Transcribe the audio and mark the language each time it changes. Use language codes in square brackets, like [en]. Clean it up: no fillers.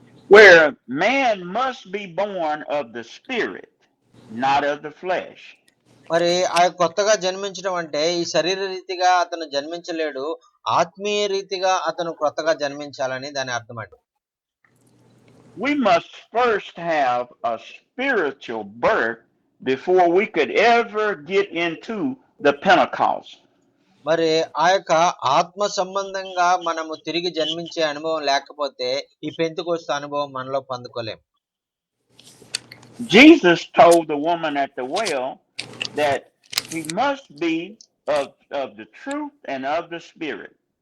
[en] Where man must be born of the spirit, not of the flesh. [te] మరి ఆ కొత్తగా జన్మించడం అంటే ఈ శరీర రీతిగా అతను జన్మించలేడు, ఆత్మీయ రీతిగా అతను కొత్తగా జన్మించాలని దాని అర్థం అండి. [en] We must first have a spiritual birth before we could ever get into the Pentecost. [te] మరి ఆ యొక్క ఆత్మ సంబంధంగా మనము తిరిగి జన్మించే అనుభవం లేకపోతే ఈ పెంతెకోస్తు అనుభవం మనలో పొందుకోలేం. [en] Jesus told the woman at the well that he must be of the truth and of the spirit.